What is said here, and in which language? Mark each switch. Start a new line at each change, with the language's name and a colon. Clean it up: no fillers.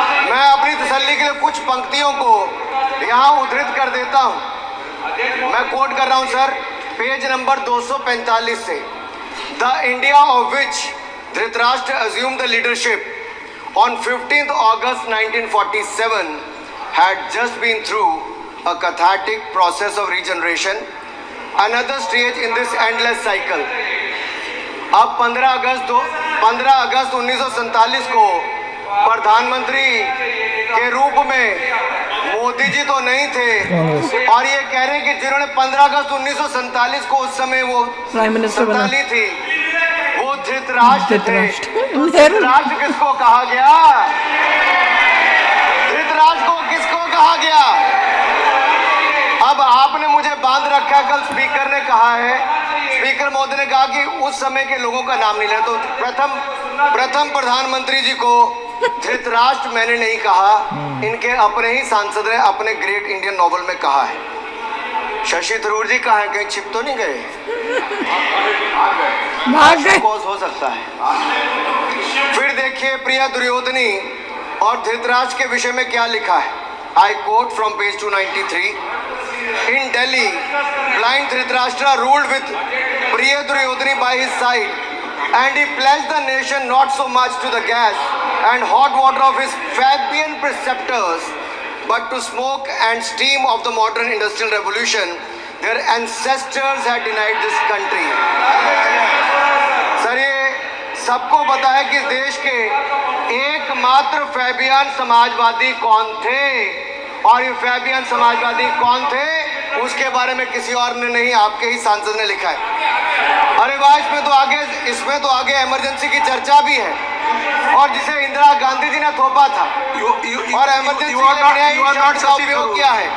Hindi: मैं अपनी तसल्ली के लिए कुछ पंक्तियों को यहाँ उद्धृत कर देता हूँ। मैं कोट कर रहा हूँ सर, पेज नंबर 245 से।
English: The India of which Dhritarashtra assumed the leadership on 15th August 1947 had just been through a cathartic process of regeneration, another stage in this endless cycle.
Hindi: अब 15 अगस्त 1947 को प्रधानमंत्री के रूप में मोदी जी तो नहीं थे, और ये कह रहे हैं कि जिन्होंने 15 अगस्त 1947 को उस समय वो प्राइम मिनिस्टर संताली थी, वो धृतराष्ट्र थे। धृतराष्ट्र किसको कहा गया? धृतराष्ट्र को किसको कहा गया? अब आपने मुझे बांध रखा है। कल स्पीकर ने कहा है, स्पीकर महोदय ने कहा कि उस समय के लोगों का नाम नहीं लेना। तो प्रथम प्रधानमंत्री जी को धृतराष्ट्र मैंने नहीं कहा, इनके अपने ही सांसद ने अपने ग्रेट इंडियन नॉवल में कहा है। शशि थरूर जी कहाँ हैं? कहीं छिप तो नहीं गए? भाग गए हो सकता है। फिर देखिए प्रिया दुर्योधनी और धृतराष्ट्र के विषय में क्या लिखा है।
English: I quote from page 293। in Delhi, blind Dhritarashtra ruled with Priya Duryodhani by his side, and he pledged the nation not so much to the gas and hot water of his Fabian preceptors, but to smoke and steam of the modern industrial revolution. Their ancestors had denied this country.
Hindi: Sir ये सबको पता है कि देश के एकमात्र Fabian Samajwadi कौन थे, और ये फैबियन समाजवादी कौन थे उसके बारे में किसी और ने नहीं, आपके ही सांसद ने लिखा है। अरे वाह, इसमें तो आगे इमरजेंसी की चर्चा भी है, और जिसे इंदिरा गांधी जी ने थोपा था, और इमरजेंसी का उपयोग किया है।